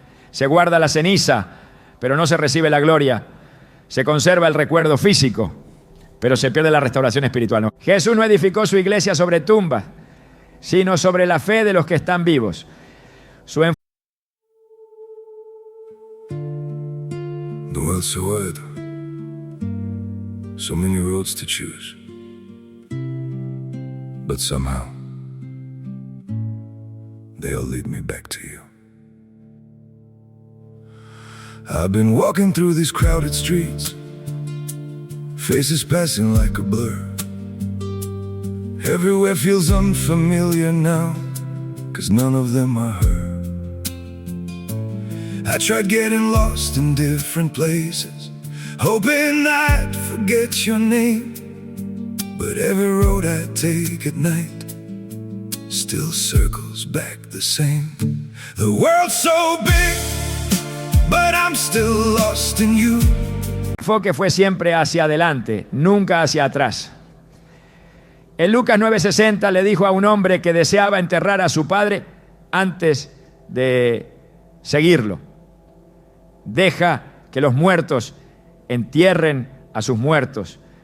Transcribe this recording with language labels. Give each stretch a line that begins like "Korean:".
Spanish: Se guarda la ceniza, pero no se recibe la gloria. Se conserva el recuerdo físico, pero se pierde la restauración espiritual. No. Jesús no edificó su iglesia sobre tumbas, sino sobre la fe de los que están vivos.
English: The world's so wide, so many roads to choose, but somehow they all lead me back to you. I've been walking through these crowded streets, faces passing like a blur. Everywhere feels unfamiliar now, 'cause none of them are her. I tried getting lost in different places, hoping I'd forget your name. But every road I take at night still circles back the same. The world's so big, but I'm still lost in you.
Spanish: El enfoque fue siempre hacia adelante, nunca hacia atrás. En Lucas 9:60 le dijo a un hombre que deseaba enterrar a su padre antes de seguirlo: deja que los muertos entierren a sus muertos.